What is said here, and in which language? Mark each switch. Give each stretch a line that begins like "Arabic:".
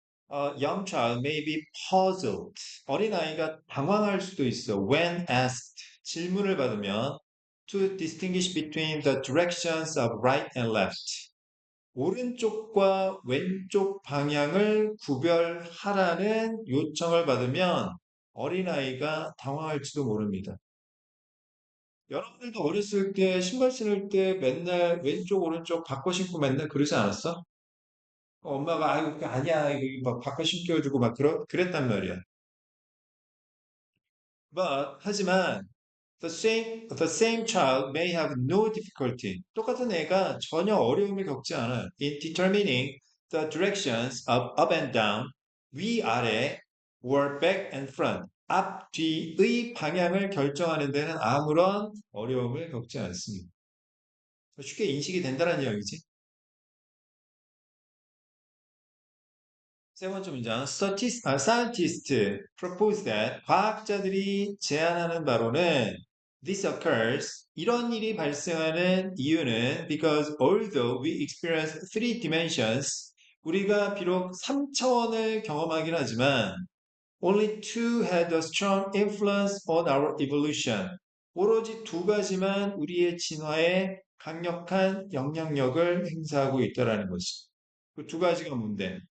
English: young child may be puzzled.
Korean: 어린아이가 당황할 수도 있어.
English: When asked.
Korean: 질문을 받으면
English: to distinguish between the directions of right and left.
Korean: 오른쪽과 왼쪽 방향을 구별하라는 요청을 받으면 어린아이가 당황할지도 모릅니다. 여러분들도 어렸을 때 신발 신을 때 맨날 왼쪽 오른쪽 바꿔 신고 맨날 그러지 않았어? 엄마가 아이고 그게 아니야 이거 막 바꿔 신겨주고 막 그랬단 말이야.
English: But
Korean: 하지만
English: the same child may have no difficulty.
Korean: 똑같은 애가 전혀 어려움을 겪지 않아요.
English: In determining the directions of up and down,
Korean: 위 아래,
English: or back and front,
Korean: 앞 뒤의 방향을 결정하는 데는 아무런 어려움을 겪지 않습니다. 쉽게 인식이 된다는 이야기지. 세 번째 문장,
English: scientists propose that
Korean: 과학자들이 제안하는 바로는
English: this occurs
Korean: 이런 일이 발생하는 이유는
English: because although we experience three dimensions
Korean: 우리가 비록 3차원을 경험하긴 하지만
English: only two had a strong influence on our evolution
Korean: 오로지 두 가지만 우리의 진화에 강력한 영향력을 행사하고 있다라는 것이 그 두 가지가 뭔데?